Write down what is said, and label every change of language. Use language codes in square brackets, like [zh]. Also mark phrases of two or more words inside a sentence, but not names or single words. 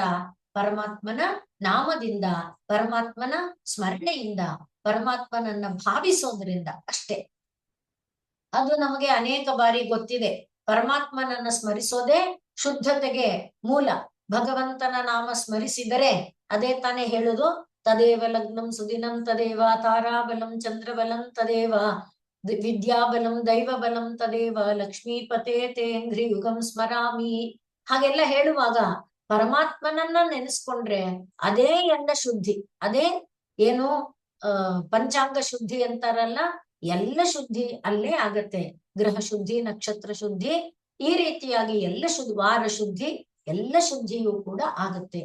[kn] ಪರಮಾತ್ಮನ ನಾಮದಿಂದ, ಪರಮಾತ್ಮನ ಸ್ಮರಣೆಯಿಂದ, ಪರಮಾತ್ಮನನ್ನ ಭಾವಿಸೋದ್ರಿಂದ ಅಷ್ಟೇ. ಅದು ನಮಗೆ ಅನೇಕ ಬಾರಿ ಗೊತ್ತಿದೆ. ಪರಮಾತ್ಮನನ್ನ ಸ್ಮರಿಸೋದೇ ಶುದ್ಧತೆಗೆ ಮೂಲ. ಭಗವಂತನ ನಾಮ ಸ್ಮರಿಸಿದರೆ ಅದೇ ತಾನೇ ಹೇಳುದು, [sa] ತದೇವ ಲಗ್ನಂ ಸುದಿನಂ ತದೇವ ತಾರಾಬಲಂ ಚಂದ್ರಬಲಂ ತದೇವ ವಿದ್ಯಾಬಲಂ ದೈವಬಲಂ ತದೇವ ಲಕ್ಷ್ಮೀಪತೆ ತೇಂಘ್ರಿ ಯುಗಂ ಸ್ಮರಾಮಿ. [kn] ಹಾಗೆಲ್ಲ ಹೇಳುವಾಗ ಪರಮಾತ್ಮನನ್ನ ನೆನೆಸ್ಕೊಂಡ್ರೆ ಅದೇ ಎಲ್ಲ ಶುದ್ಧಿ. ಅದೇ ಏನು ಪಂಚಾಂಗ ಶುದ್ಧಿ ಅಂತಾರಲ್ಲ, ಎಲ್ಲ ಶುದ್ಧಿ ಅಲ್ಲೇ ಆಗತ್ತೆ. ಗ್ರಹ ಶುದ್ಧಿ, ನಕ್ಷತ್ರ ಶುದ್ಧಿ, ಈ ರೀತಿಯಾಗಿ ಎಲ್ಲ ವಾರ ಶುದ್ಧಿ, ಎಲ್ಲ ಶುದ್ಧಿಯೂ ಕೂಡ ಆಗತ್ತೆ.